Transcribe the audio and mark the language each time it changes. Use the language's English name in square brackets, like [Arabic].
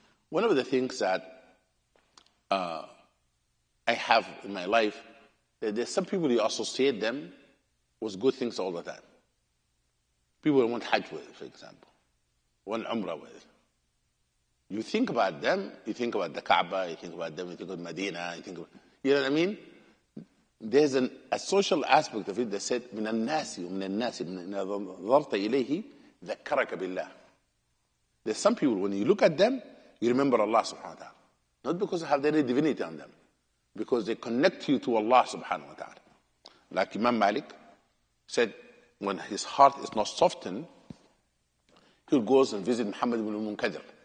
[English] One of the things that I have in my life, there's some people you associate them with good things all the time. People who want Hajj with, for example, want Umrah with. You think about them, you think about the Kaaba, you think about them, you think about Medina, you know what I mean? There's a social aspect of it that said, [Arabic] من الناس ومن الناس من نظرت إليه ذكرك بالله. [English] There's some people, when you look at them, you remember Allah subhanahu wa ta'ala. Not because they have any divinity on them, because they connect you to Allah subhanahu wa ta'ala. Like Imam Malik said, when his heart is not softened, he goes and visit Muhammad ibn al-Munkadir.